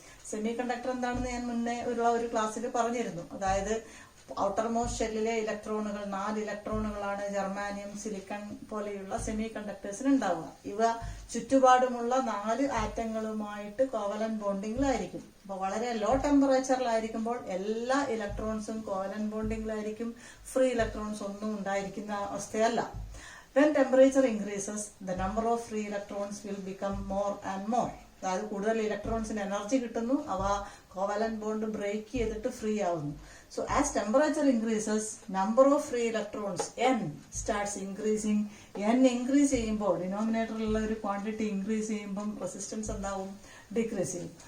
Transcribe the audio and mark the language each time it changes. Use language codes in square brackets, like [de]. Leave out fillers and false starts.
[ml] Semi conductor എന്താണെന്ന് ഞാൻ മുന്നേ ഉള്ള ഒരു ക്ലാസ്സിൽ പറഞ്ഞിരുന്നു. അതായത് ഔട്ടർ മോസ്റ്റ് ഷെല്ലിലെ ഇലക്ട്രോണുകൾ 4 ഇലക്ട്രോണുകളാണ് ജർമാനിയം, സിലിക്കൺ പോലെയുള്ള സെമി കണ്ടക്ടേഴ്സിന് ഉണ്ടാവുക. ഇവ ചുറ്റുപാടുമുള്ള 4 ആറ്റങ്ങളുമായിട്ട് കോവലന്റ് ബോണ്ടിങ്ങിലായിരിക്കും. അപ്പൊ വളരെ ലോ ടെമ്പറേച്ചറിലായിരിക്കുമ്പോൾ എല്ലാ ഇലക്ട്രോൺസും കോവലന്റ് ബോണ്ടിങ്ങിലായിരിക്കും. ഫ്രീ ഇലക്ട്രോൺസ് ഒന്നും ഉണ്ടായിരിക്കുന്ന അവസ്ഥയല്ല. [en] When temperature increases, the number of free electrons will become more and more. [ml] അതായത് കൂടുതൽ ഇലക്ട്രോൺസിന് എനർജി കിട്ടുന്നു, അവ കോവലന്റ് ബോണ്ട് ബ്രേക്ക് ചെയ്തിട്ട് ഫ്രീ ആവുന്നു. [en] So as temperature increases number of free electrons N starts increasing. [ml] N increase ചെയ്യുമ്പോൾ, ഡിനോമിനേറ്ററിലുള്ള ഒരു quantity increase ചെയ്യുമ്പോൾ resistance എന്താവും? ഡിക്രീസ് ചെയ്യും.